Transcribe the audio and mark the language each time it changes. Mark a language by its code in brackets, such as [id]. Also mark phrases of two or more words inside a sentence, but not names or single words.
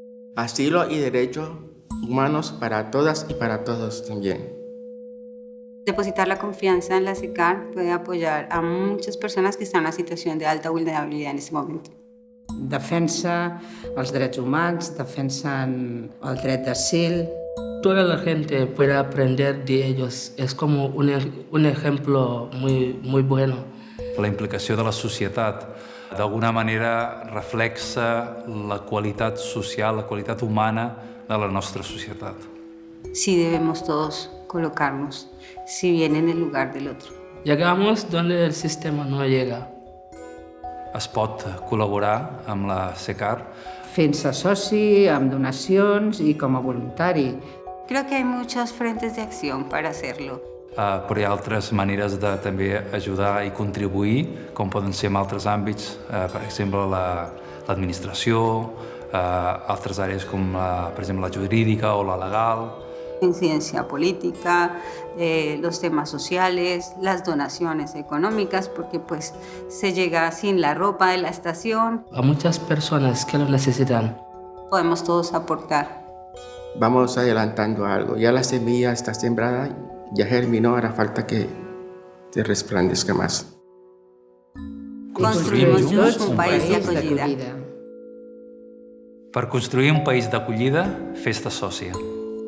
[es] Asilo y derechos humanos para todas y para todos también. Depositar la confiança en la SECAR puede apoyar a muchas personas que están en una situación de alta vulnerabilidad en este momento. [ca] Defensa els drets humans, defensen el dret d'asil. [es] Toda la gente puede aprender de ellos. Es como un ejemplo muy bueno. [ca] La implicació de la societat d'alguna manera reflexa la qualitat social, la qualitat humana de la nostra societat. [es] Sí debemos todos colocarnos, si bien en el lugar del otro. Llegamos donde el sistema no llega. [ca] Es pot col·laborar amb la SECAR Fent-se soci, amb donacions i com a voluntari. [es] Creo que hay muchos frentes de acción para hacerlo. [ca] però hi ha altres maneres de també ajudar i contribuir, com poden ser en altres àmbits, per exemple l'administració, altres àrees com per exemple la jurídica o la legal. [es] Incidencia política, los temas sociales, las donaciones económicas, porque pues se llega sin la ropa de la estación. A muchas personas que lo necesitan. Podemos todos aportar. Vamos adelantando algo. Ya la semilla está sembrada, ya germinó, hará falta que te resplandezca más. [ca] Construïm junts un país d'acollida. Per construir un país d'acollida, fes-te sòcia.